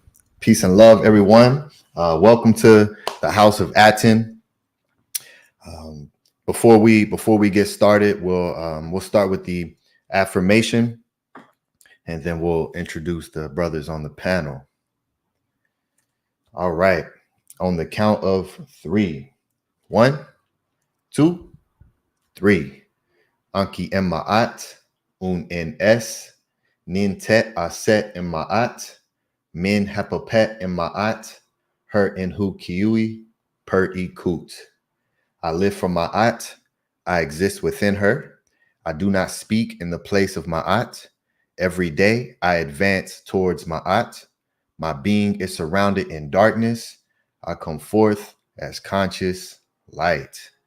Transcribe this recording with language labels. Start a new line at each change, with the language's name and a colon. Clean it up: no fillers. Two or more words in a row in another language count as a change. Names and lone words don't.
English: Peace and love, everyone. Welcome to the House of Aten. before we get started, we'll start with the affirmation, and then we'll introduce the brothers on the panel. All right, on the count of 3. 1, 2, 3.
Ancient Egyptian: Anki en Maat, un en es, nin tet aset en Maat, min hapapet en Maat, her en hu kiui, per e kut.
English: I live for Maat, I exist within her. I do not speak in the place of Maat. Every day I advance towards Maat. My being is surrounded in darkness. I come forth as conscious light.